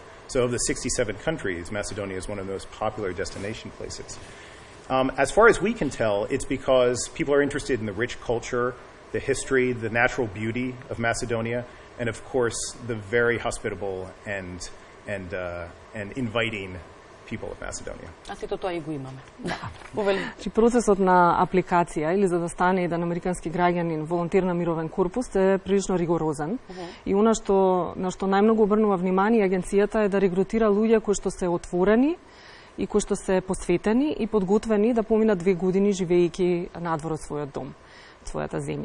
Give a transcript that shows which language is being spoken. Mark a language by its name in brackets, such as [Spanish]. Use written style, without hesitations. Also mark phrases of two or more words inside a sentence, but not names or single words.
[English] So of the 67 countries, Macedonia is one of the most popular destination places. As far as we can tell, it's because people are interested in the rich culture, the history, the natural beauty of Macedonia, and of course the very hospitable and inviting people of Macedonia. [Macedonian] А сето тоа и го имаме. Значи процесот на апликација или за да стане еден американски граѓанин волонтер на Мировен корпус е прилично ригорозен. И она на што најмногу обрнува внимание агенцијата е да регрутира луѓе кои што се отворени и кои што се посветени и подготвени да поминат 2 години живејќи надвор од својот дом, од својата земја.